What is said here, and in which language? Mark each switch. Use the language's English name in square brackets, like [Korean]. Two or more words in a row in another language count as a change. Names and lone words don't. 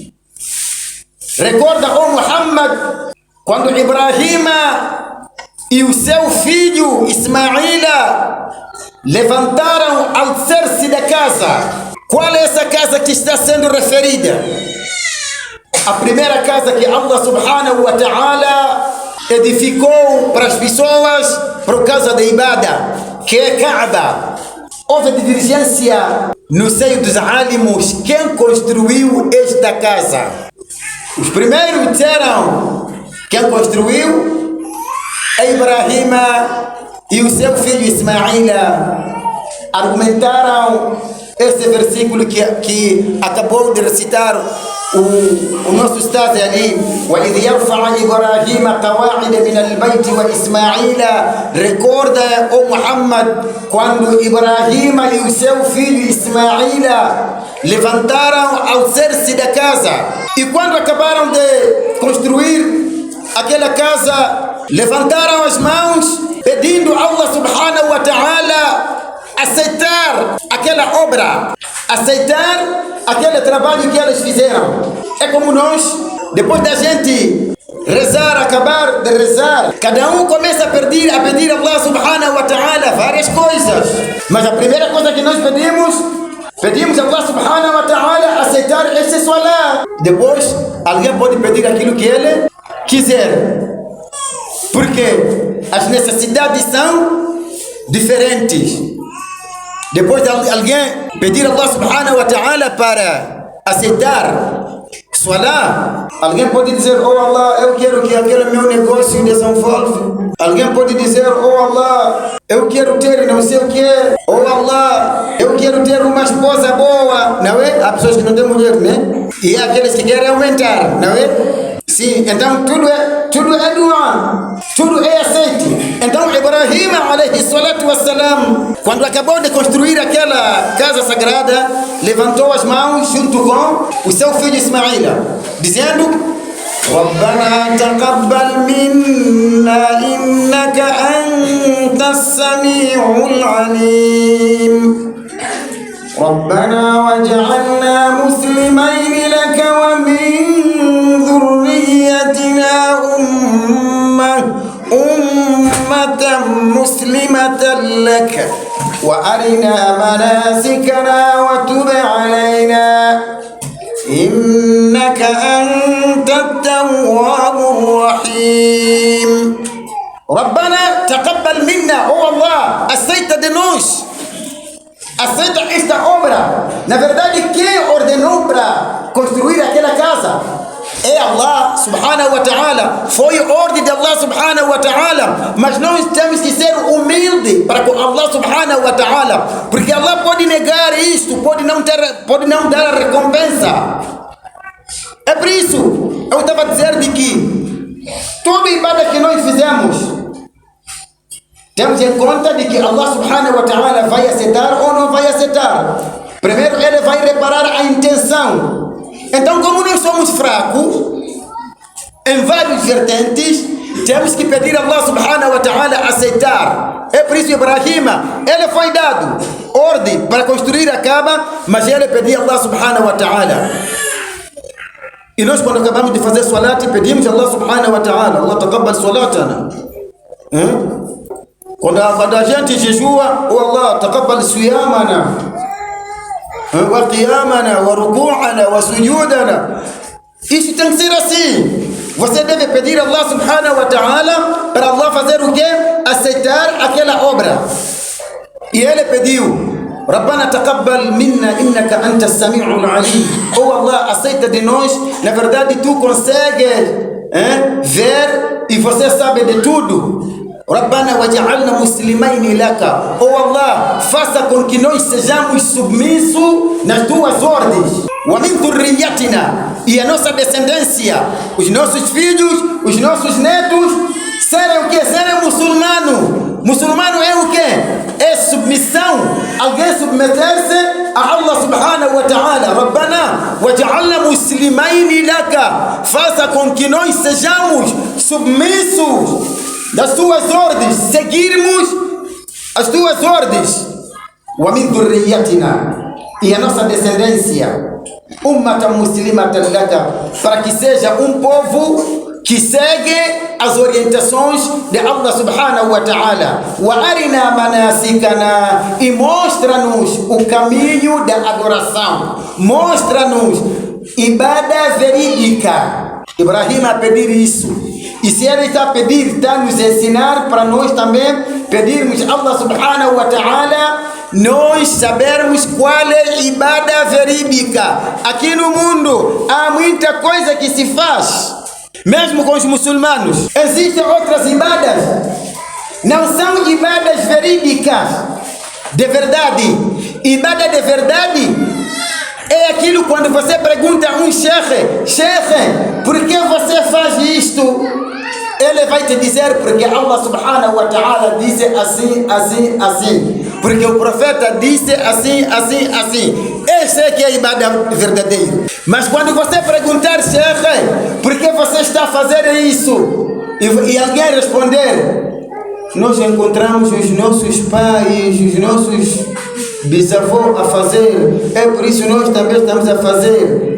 [Portuguese] Recorda, ó Muhammad, quando Ibrahima e o seu filho Ismaila levantaram o alicerce da casa. Qual é essa casa que está sendo referida? A primeira casa que Allah [Arabic] سبحانه وتعالى [Portuguese] edificou para as pessoas por causa da ibada, que é Kaaba. Houve divergência no seio dos alimos quem construiu esta casa. Os primeiros disseram quem construiu é Ibrahima e o seu filho Ismaila. Argumentaram esse versículo que acabou de recitar o nosso estado ali, [Arabic] وَإِذْ يَرْفَعَ إِبْرَاهِيمَ قَوَاعِدَ مِنَ الْبَيْتِ وَإِسْمَاعِيلَ. [Portuguese] Recorda, ó Muhammad, quando Ibrahima e o seu filho Ismaila levantaram o alicerce da casa. E quando acabaram de construir aquela casa, levantaram as mãos pedindo a Allah [Arabic] سبحانه وتعالى [Portuguese] aceitar aquela obra, aceitar aquele trabalho que eles fizeram. É como nós, depois da gente rezar, acabar de rezar, cada um começa a pedir a Allah [Arabic] سبحانه وتعالى [Portuguese] várias coisas. Mas a primeira coisa que nós pedimos Pedimos a Allah [Arabic] سبحانه وتعالى [Portuguese] aceitar essa swala. Depois, alguém pode pedir aquilo que ele quiser. Porque as necessidades são diferentes. Depois de alguém pedir a Allah [Arabic] سبحانه وتعالى [Portuguese] para aceitar swala, alguém pode dizer: oh Allah, eu quero que aquele meu negócio desenvolva. Alguém pode dizer: oh Allah, eu quero ter não sei o que. Oh Allah, eu quero ter uma esposa boa. Não é? Há pessoas que não têm mulher, né? E há aqueles que querem aumentar, não é? Sim, então tudo é dua, tudo é aceito. Então Ibrahim [Arabic] عليه الصلاة والسلام, [Portuguese] quando acabou de construir aquela casa sagrada, levantou as mãos junto com o seu filho Ismaíla, dizendo: [Arabic] ربنا تقبل منا إنك أنت السميع العليم ربنا واجعلنا مسلمين لك ومن ذريتنا أمة مسلمة لك وأرنا مناسكنا وتب علينا إنك أنت التواب الرحيم. ربنا تقبل منا. Oh Allah, [Portuguese] aceita de nós, aceita esta obra. Na verdade, quem ordenou para construir aquela casa é Allah [Arabic] سبحانه وتعالى. [Portuguese] Foi ordem de Allah [Arabic] سبحانه وتعالى. [Portuguese] Mas nós temos que ser humildes para com Allah [Arabic] سبحانه وتعالى, [Portuguese] porque Allah pode negar isto, pode não dar a recompensa. É por isso eu estava a dizer de que toda ibada que nós fizemos, temos em conta de que Allah [Arabic] سبحانه وتعالى [Portuguese] vai aceitar ou não vai aceitar. Primeiro ele vai reparar a intenção. Então, como nós somos fracos em vários vertentes, temos que pedir a Allah [Arabic] سبحانه وتعالى [Portuguese] aceitar. É por isso Ibrahim, ele foi dado ordem para construir a Kaaba, mas ele pediu a Allah [Arabic] سبحانه وتعالى. [Portuguese] E nós, quando acabamos de fazer salat, pedimos a Allah [Arabic] سبحانه وتعالى: الله تقبل صلاتنا. [Portuguese] Quando a gente jejua: [Arabic] oh الله تقبل صيامنا وقيامنا وركوعنا وسجودنا. [Portuguese] Isso tem que ser assim. Você deve pedir a Allah [Arabic] سبحانه وتعالى [Portuguese] para Allah fazer o quê? Aceitar aquela obra. E ele pediu: [Arabic] ربنا تقبل منا إنك أنت السميع العليم. [Portuguese] Oh Allah, aceita de nós. Na verdade, tu consegues ver e você sabe de tudo. [Arabic] ربنا واجعلنا مسلمين لك. [Portuguese] Oh Allah, faça com que nós sejamos submissos nas tuas ordens. [Arabic] ومن ذريتنا, [Portuguese] e a nossa descendência, os nossos filhos, os nossos netos, serem o que? Serem muçulmanos. Muçulmano é o que? É submissão. Alguém submeter-se a Allah [Arabic] سبحانه وتعالى. ربنا واجعلنا مسلمين لك. [Portuguese] Faça com que nós sejamos submissos das tuas ordens, seguirmos as tuas ordens. [Arabic] ومن ذريتنا, [Portuguese] e a nossa descendência, [Arabic] أمة مسلمة لك, [Portuguese] para que seja um povo que segue as orientações de Allah [Arabic] سبحانه وتعالى. وأرنا مناسكنا, [Portuguese] e mostra-nos o caminho da adoração, mostra-nos ibada verídica. Ibrahim a pedir isso. E se ele está a pedir, está a nos ensinar para nós também pedirmos a Allah [Arabic] سبحانه وتعالى, [Portuguese] nós sabermos qual é a ibada verídica. Aqui no mundo há muita coisa que se faz, mesmo com os muçulmanos. Existem outras ibadas, não são ibadas verídicas de verdade. Ibada de verdade é aquilo quando você pergunta a um sheikh, por que você faz isto? Ele vai te dizer: porque Allah [Arabic] سبحانه وتعالى [Portuguese] disse assim, assim, assim. Porque o profeta disse assim, assim, assim. Esse é que é a ibada verdadeira. Mas quando você perguntar, sheikh, por que você está a fazer isso? E alguém responder: nós encontramos os nossos pais, os nossos bisavós a fazer, é por isso nós também estamos a fazer.